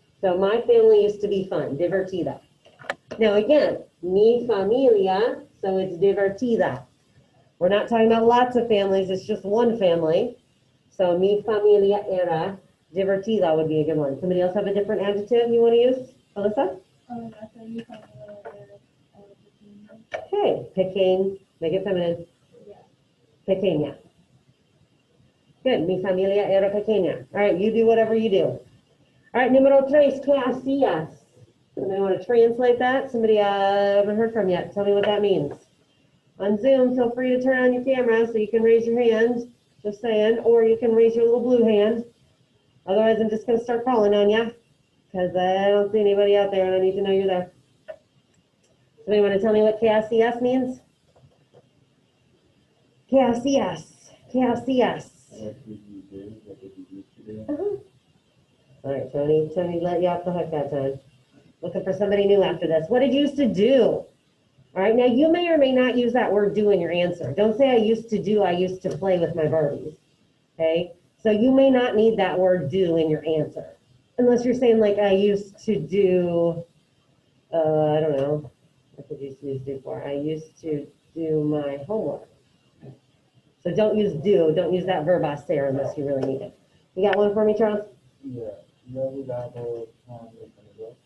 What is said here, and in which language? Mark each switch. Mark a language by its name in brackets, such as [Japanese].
[English] So my family used to be fun. Divertida. Now again, [Spanish] mi familia. [English] So it's divertida. We're not talking about lots of families. It's just one family. So [Spanish] mi familia era divertida [English] would be a good one. Somebody else have a different adjective you want to use? Alyssa? I said [Spanish] mi familia era pequeña. [English] Okay, pequeña. Make it feminine. Yeah. Pequeña. Good. [Spanish] Mi familia era pequeña. [English] All right, you do whatever you do. All right, [Spanish] número tres, ¿qué hacías? [English] Somebody want to translate that? Somebody I haven't heard from yet. Tell me what that means. On Zoom, feel free to turn on your camera so you can raise your hand, just saying, or you can raise your little blue hand. Otherwise, I'm just going to start calling on you because I don't see anybody out there and I need to know you're there. Somebody want to tell me what KSCS means? KSCS. KSCS. What did you do? What did you used to do? All right, Tony let you off the hook that time. Looking for somebody new after this. What did you used to do? All right, now you may or may not use that word do in your answer. Don't say I used to do, I used to play with my Barbies. Okay, so you may not need that word do in your answer. Unless you're saying like I used to do, I don't know, what did you use do for? I used to do my homework. So don't use do, don't use that verb hacer unless you really need it. You got one for me, Charles? Yeah. [Spanish] Yo jugaba con mis amigos.